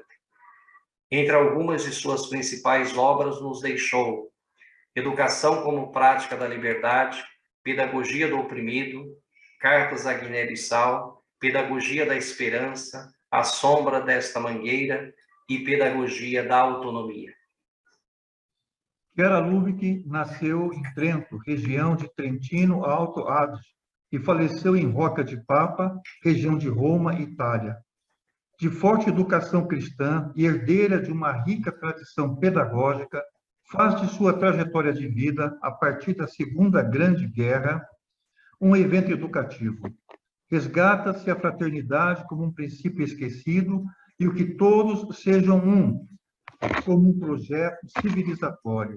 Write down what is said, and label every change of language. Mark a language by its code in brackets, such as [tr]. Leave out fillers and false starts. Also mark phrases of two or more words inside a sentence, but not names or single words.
[pt] Entre algumas de suas principais obras nos deixou Educação como Prática da Liberdade, Pedagogia do Oprimido, Cartas à Guiné-Bissau, Pedagogia da Esperança, A Sombra desta Mangueira e Pedagogia da Autonomia. Chiara Lubich nasceu em Trento, região de Trentino Alto Adige, e faleceu em Rocca di Papa, região de Roma, Itália. De forte educação cristã e herdeira de uma rica tradição pedagógica, faz de sua trajetória de vida, a partir da Segunda Grande Guerra, um evento educativo. Resgata-se a fraternidade como um princípio esquecido e o que todos sejam um, como um projeto civilizatório.